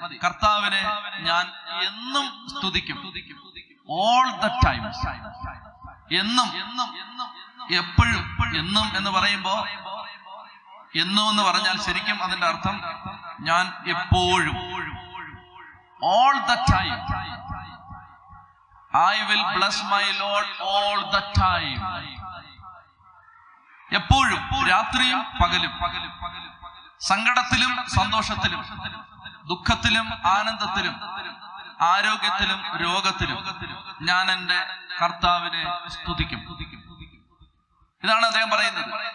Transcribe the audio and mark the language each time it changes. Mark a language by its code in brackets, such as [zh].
[ml] കർത്താവിനെ ഞാൻ എന്നും സ്തുതിക്കും, [en] All the time. [ml] എന്നും, എപ്പോഴും. എന്നും എന്ന് പറയുമ്പോ, എന്നും എന്ന് പറഞ്ഞാൽ ശരിക്കും അതിന്റെ അർത്ഥം ഞാൻ എപ്പോഴും, [en] All the time. I will bless my Lord all the time. [ml] എപ്പോഴും, രാത്രിയും പകലും, സങ്കടത്തിലും സന്തോഷത്തിലും, ദുഃഖത്തിലും ആനന്ദത്തിലും, ആരോഗ്യത്തിലും രോഗത്തിലും ഞാൻ എൻ്റെ കർത്താവിനെ സ്തുതിക്കും. ഇതാണ് അദ്ദേഹം പറയുന്നത്.